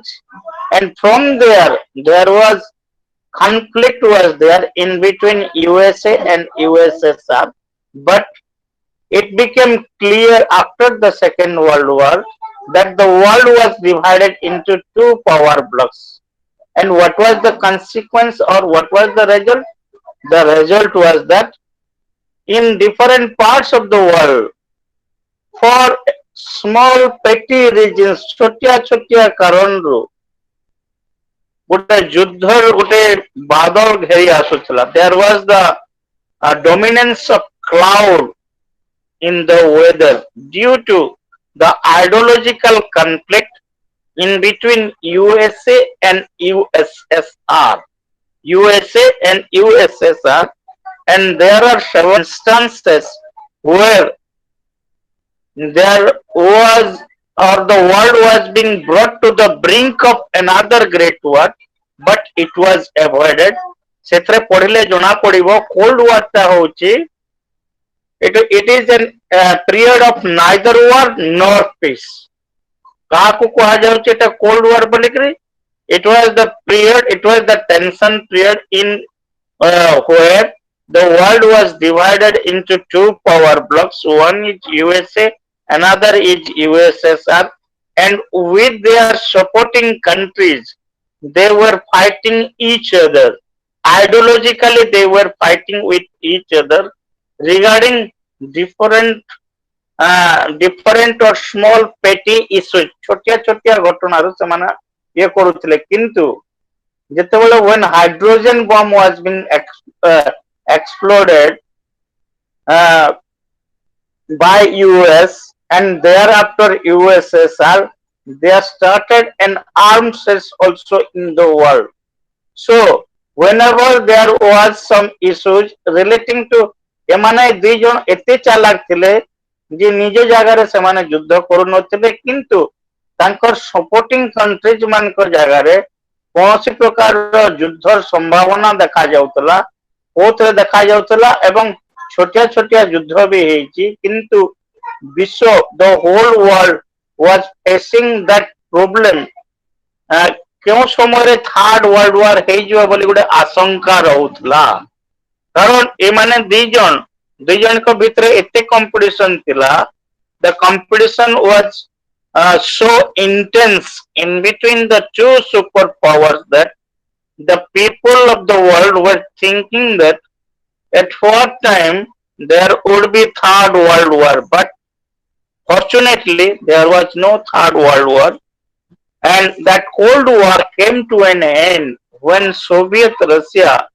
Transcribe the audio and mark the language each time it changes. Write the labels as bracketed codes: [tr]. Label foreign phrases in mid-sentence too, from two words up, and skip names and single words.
[en] And from there was conflict was there in between USA and USSR, but it became clear after the Second World War that the world was divided into two power blocks. And what was the consequence, or what was the result? The result was that in different parts of the world, for small petty regions, [or] ଛୋଟିଆ ଛୋଟିଆ କାରଣରୁ ଗୋଟେ ଯୁଦ୍ଧର ଗୋଟେ ବାଦଲ ଘେରି ଆସୁଥିଲା. [en] There was the dominance of cloud in the weather due to the ideological conflict in between USA and USSR. USA and USSR, and there are several instances where there was, or the world was being brought to the brink of another great war, but it was avoided. [or] ସେଥିରେ ପଢିଲେ ଜଣା ପଡିବ [en] cold war [or] ଟା ହଉଛି [en] it is an period of neither war nor peace. [or] କାହାକୁ କୁହାଯାଉଛି ଏଟା [en] cold war [or] ବୋଲିକିରି? [en] It was the period, it was the tension period in where the world was divided into two power blocks. One is USA, another is USSR, and with their supporting countries, they were fighting each other. Ideologically, they were fighting with each other regarding different or small petty issues. [or] ଛୋଟିଆ ଛୋଟିଆ ଘଟଣାରୁ ସେମାନେ ଇଏ କରୁଥିଲେ, କିନ୍ତୁ ଯେତେବେଳେ [en] when hydrogen bomb was being exploded by US and thereafter USSR, there started an arms race also in the world. So whenever there was some issues relating to [or] ଏମାନେ ଦୁଇ ଜଣ ଏତେ ଚାଲାକ ଥିଲେ ଯେ ନିଜ ଜାଗାରେ ସେମାନେ ଯୁଦ୍ଧ କରୁନଥିଲେ, କିନ୍ତୁ ତାଙ୍କର [en] supporting countries [or] ମାନଙ୍କ ଜାଗାରେ କୌଣସି ପ୍ରକାରର ଯୁଦ୍ଧର ସମ୍ଭାବନା ଦେଖାଯାଉଥିଲା, କୋଉଥିରେ ଦେଖାଯାଉଥିଲା, ଏବଂ ଛୋଟିଆ ଛୋଟିଆ ଯୁଦ୍ଧ ବି ହେଇଛି, କିନ୍ତୁ ବିଶ୍ୱ [en] the whole world was facing that problem. [or] କେଉଁ ସମୟରେ [en] third world war [or] ହେଇଯିବ ବୋଲି ଗୋଟେ ଆଶଙ୍କା ରହୁଥିଲା, କାରଣ ଏମାନେ ଦୁଇ ଜଣଙ୍କ ଭିତରେ ଏତେ କମ୍ପିଟିସନ ଥିଲା. [en] The competition was so intense in between the two superpowers that the people of the world were thinking that at what time there would be third world war, but fortunately there was no third world war, and that cold war came to an end when Soviet Russia